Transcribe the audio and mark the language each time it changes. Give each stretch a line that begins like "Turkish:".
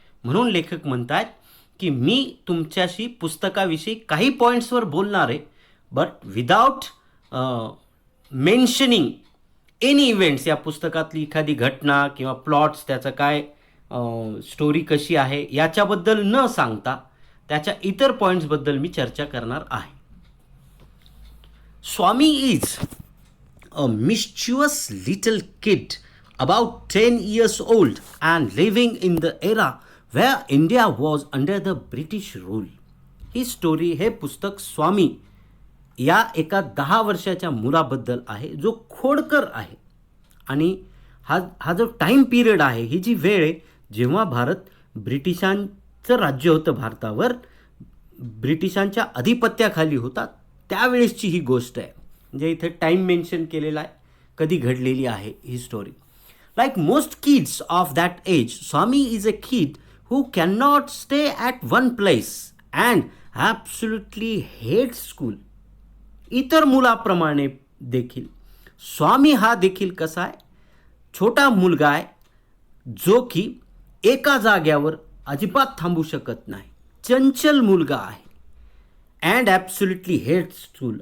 Marathi: म्हणून लेखक म्हणतात की मी तुमच्याशी पुस्तकाविषयी काही पॉईंट्सवर बोलणार आहे,
English: But without mentioning any events.
Marathi: या पुस्तकातली एखादी घटना किंवा प्लॉट्स, त्याचं काय स्टोरी कशी आहे याच्याबद्दल न सांगता त्याच्या इतर पॉईंट्सबद्दल मी चर्चा करणार आहे.
English: Swami is a mischievous little kid about 10 years old and living in the era where India was under the British rule.
Marathi: He story, हे पुस्तक स्वामी या एका 10 वर्षाच्या मुलाबद्दल आहे जो खोडकर आहे. आणि हा जो टाईम पिरियड आहे, ही जी वेळ आहे जेव्हा भारत ब्रिटिशांचं राज्य होतं, भारतावर ब्रिटिशांच्या अधिपत्याखाली होता, त्यावेळेसची ही गोष्ट आहे. म्हणजे इथे टाईम मेन्शन केलेला आहे, कधी घडलेली आहे ही story.
English: Like most kids of that age, Swami is a kid who cannot stay at one place and absolutely hates school.
Marathi: इतर मुलाप्रमाणे देखील स्वामी हा देखील कसा आहे, छोटा मुलगा आहे जो की एका जाग्यावर अजिबात थांबू शकत नाही, चंचल मुलगा आहे
English: And absolutely hates school.